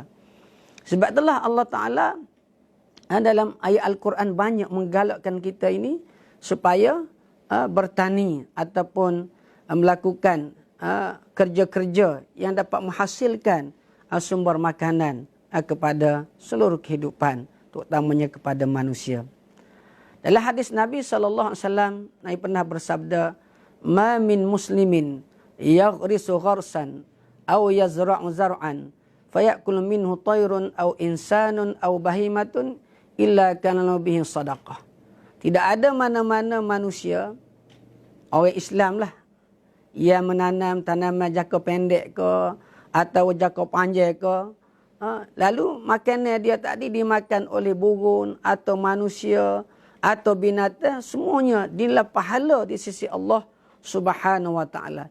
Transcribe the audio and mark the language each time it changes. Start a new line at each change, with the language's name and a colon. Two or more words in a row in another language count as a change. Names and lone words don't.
Malay: Sebab itulah Allah Taala dalam ayat Al-Quran banyak menggalakkan kita ini supaya bertani ataupun melakukan kerja-kerja yang dapat menghasilkan sumber makanan kepada seluruh kehidupan, terutamanya kepada manusia. Dalam hadis Nabi SAW, Nabi pernah bersabda,
Arabic: "ما من مسلم يغرس غرسا أو يزرع زرعا فيأكل منه طير أو إنسان أو بهيمة إلا كان له به صدقة."
Malay: Tidak ada mana-mana manusia, orang Islam lah, yang menanam tanaman jangka pendek ke atau jangka panjang ke, lalu makanan dia tadi dimakan oleh burung atau manusia atau binatang, semuanya dinilai pahala di sisi Allah
Arabic: سبحانه وتعالى.